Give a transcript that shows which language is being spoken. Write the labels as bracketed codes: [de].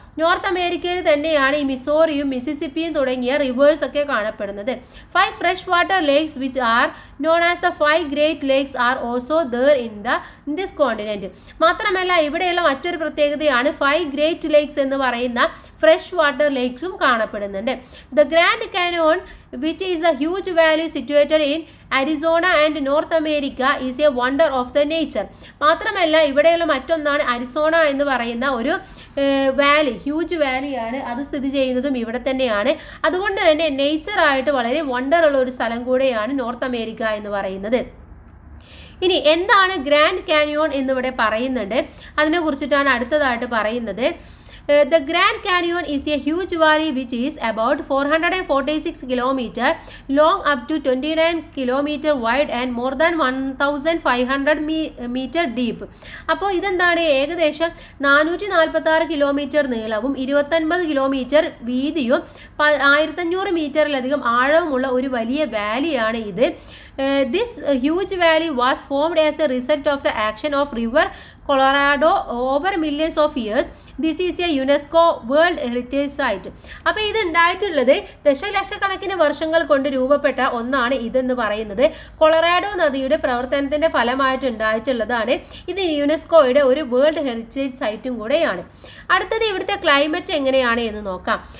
[ml] North അമേരിക്കയിൽ തന്നെയാണ് ഈ മിസോറിയും മിസിസിപ്പിയും തുടങ്ങിയ റിവേഴ്സ് ഒക്കെ കാണപ്പെടുന്നത്. [en] 5 fresh water lakes which are known as the 5 great lakes are also there in this continent. [ml] മാത്രമല്ല ഇവിടെയുള്ള മറ്റൊരു പ്രത്യേകതയാണ് 5 ഗ്രേറ്റ് ലേക്സ് എന്ന് പറയുന്ന ഫ്രഷ് വാട്ടർ ലേക്സും കാണപ്പെടുന്നുണ്ട്. [en] The grand canyon which is a huge valley situated in Arizona and North America is a wonder of the nature. [ml] മാത്രമല്ല ഇവിടെയുള്ള മറ്റൊന്നാണ് അരിസോണ എന്ന് പറയുന്ന ഒരു വാലി, ഹ്യൂജ് വാലിയാണ്. അത് സ്ഥിതി ചെയ്യുന്നതും ഇവിടെ തന്നെയാണ്. അതുകൊണ്ട് തന്നെ നേച്ചറായിട്ട് വളരെ വണ്ടർ ഉള്ള ഒരു സ്ഥലം കൂടെയാണ് നോർത്ത് അമേരിക്ക എന്ന് പറയുന്നത്. ഇനി എന്താണ് ഗ്രാൻഡ് കാനിയോൺ എന്നിവിടെ പറയുന്നുണ്ട്, അതിനെ കുറിച്ചിട്ടാണ് അടുത്തതായിട്ട് പറയുന്നത്. [en] The Grand Canyon is a huge valley which is about 446 km long, up to 29 km wide and more than 1500 meter deep. [ml] അപ്പോൾ ഇതെന്താണ്? ഏകദേശം 446 കിലോമീറ്റർ നീളവും 29 കിലോമീറ്റർ വീതിയും 1500 മീറ്ററിലധികം ആഴവുമുള്ള ഒരു വലിയ വാലിയാണ് ഇത്. [en] This huge valley was formed as a result of the action of river Colorado over millions of years. This is a UNESCO World Heritage Site. [ml] അപ്പോൾ ഇത് ഉണ്ടായിട്ടുള്ളത് ദശലക്ഷക്കണക്കിന് വർഷങ്ങൾ കൊണ്ട് രൂപപ്പെട്ട ഒന്നാണ് ഇതെന്ന് പറയുന്നത്. കൊളറാഡോ നദിയുടെ പ്രവർത്തനത്തിന്റെ ഫലമായിട്ട് ഉണ്ടായിട്ടുള്ളതാണ്. ഇത് യുനെസ്കോയുടെ ഒരു വേൾഡ് ഹെറിറ്റേജ് സൈറ്റും കൂടെയാണ്. അടുത്തത് ഇവിടുത്തെ ക്ലൈമറ്റ് എങ്ങനെയാണ് എന്ന് നോക്കാം.